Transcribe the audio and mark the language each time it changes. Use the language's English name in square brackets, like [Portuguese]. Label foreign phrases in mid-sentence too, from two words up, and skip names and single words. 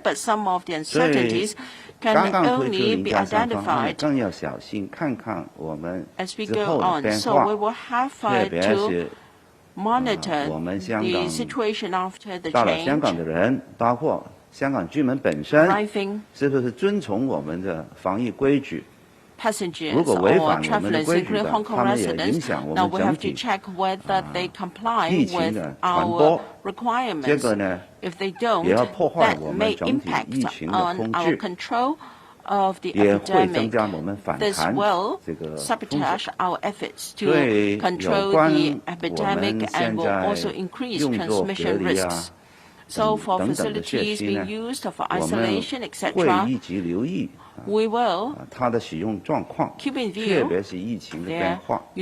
[Chinese] 所以剛剛推出0+3方案，更要小心看看我們之後的變化，特別是我們香港到了香港的人，包括香港居民本身，是不是遵從我們的防疫規矩？如果違反我們的規矩的，他們也影響我們整體疫情的傳播。這個呢，也要破壞我們整體疫情的控制，也會增加我們反彈這個風險。所以有關我們現在用作隔離等等的設施呢，我們會一直留意它的使用狀況，特別是疫情的變化。